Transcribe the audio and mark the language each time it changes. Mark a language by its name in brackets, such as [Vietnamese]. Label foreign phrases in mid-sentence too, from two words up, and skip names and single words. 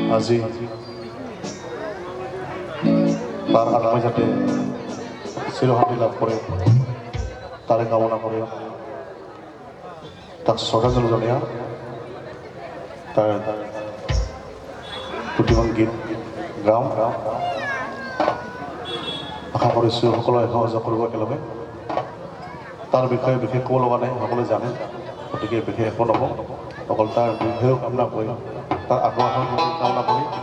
[Assamese] আজি তার আত্মায় যাতে চিরশান্তি লাভ করে তারে কামনা করে তাক শ্রদ্ধাঞ্জলি জনাইয়া তার দুটিমান গীত গাওঁ আশা কৰিছোঁ সকলোৱে সহযোগ কৰিব একেলগে তাৰ বিষয়ে বিশেষ ক'ব লগা নাই সকলোৱে জানে গতিকে বিশেষ একো নকওঁ অকল তাৰ বিষয়েও কামনা কৰি তাৰ আগ্ৰহৰ কামনা কৰি